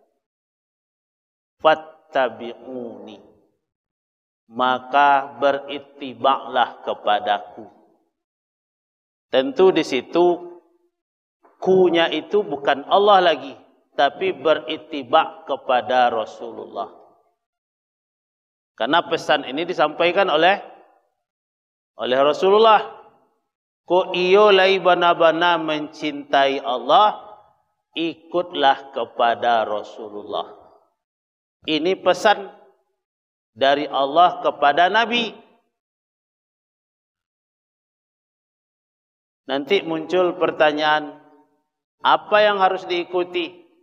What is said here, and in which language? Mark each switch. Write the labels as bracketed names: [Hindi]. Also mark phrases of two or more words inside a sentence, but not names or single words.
[Indonesian] Fattabi'uni, maka berittiba'lah kepadaku. Tentu di situ kunya itu bukan Allah lagi, tapi berittiba' kepada Rasulullah. Karena pesan ini disampaikan oleh Rasulullah. [Minangkabau] Ko iyo lai bana-bana [Indonesian] mencintai Allah, ikutlah kepada Rasulullah. Ini pesan dari Allah kepada Nabi. Nanti muncul pertanyaan, apa yang harus diikuti?